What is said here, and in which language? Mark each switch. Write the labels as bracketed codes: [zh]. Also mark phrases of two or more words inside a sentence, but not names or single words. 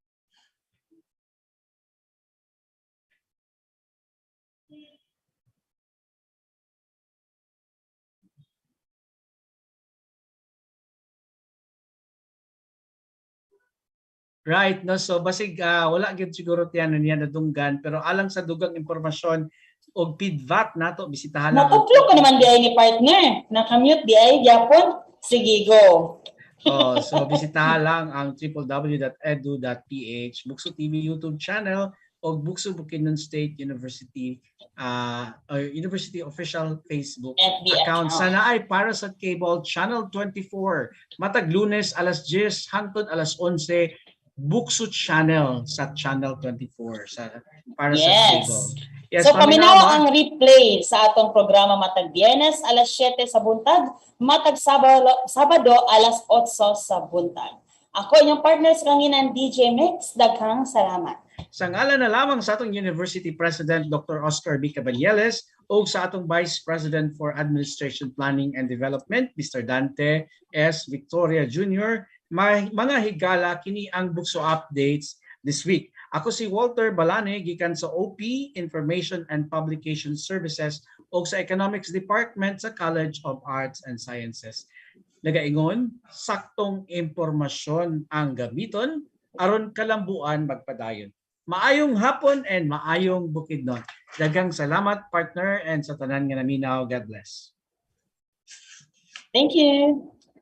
[ceb] Right, no so basig wala gyud siguro tiyan niya nadunggan pero alang sa dugang impormasyon og PIDVAT nato bisitahan lang. Natuplo ko naman di ay ni partner. Nakamute di ay Japon. Sige go. Oh, so bisitahan lang ang www.edu.ph, BukSU TV YouTube channel o BukSU Bukidnon State University University official Facebook FB account. Sana ay para sa [en] cable channel [ceb] 24 matag Lunes alas 10 hangtod alas 11 BukSU channel sa channel 24 sa para sa cable. Yes, so paminawa ang replay sa atong programa matag Biyernes alas 7 sa buntag, matag Sabado alas 8 sa buntag. Ako inyong partner sa kanginan DJ Mix, daghang salamat. Sa ngalan na lamang sa atong University President Dr. Oscar B. Caballeles o sa atong Vice President for Administration Planning and Development Mr. Dante S. Victoria Jr., mga higala kini ang BukSU Updates [en] this week. [ceb] Ako si Walter Balane gikan sa OP Information and Publication Services o sa Economics Department sa College of Arts and Sciences. Nagaingon, saktong impormasyon ang gamiton aron kalambuan magpadayon. Maayong hapon and maayong bukidnon. Daghang salamat partner and sa tanan nga naminaw. [en] God bless. Thank you.